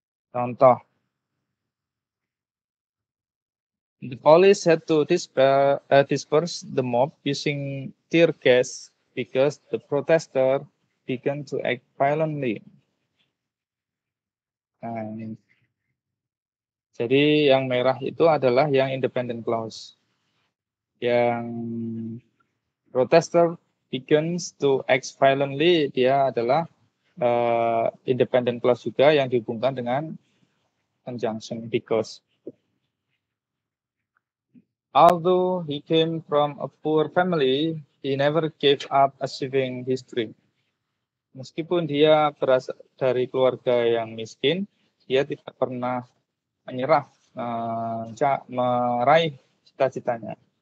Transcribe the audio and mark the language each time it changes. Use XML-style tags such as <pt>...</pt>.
<id>Contoh.</id> <en>The police had to disperse the mob using tear gas because the protester began to act violently.</en> <id>Nah, ini. Jadi yang merah itu adalah yang independent clause. Yang</id> <en>protester begins to act violently,</en> <id>dia adalah independent clause juga yang dihubungkan dengan conjunction because.</id> <en>Although he came from a poor family, he never gave up achieving his dream.</en> <id>Meskipun dia berasal dari keluarga yang miskin, dia tidak pernah menyerah meraih cita-citanya.</id>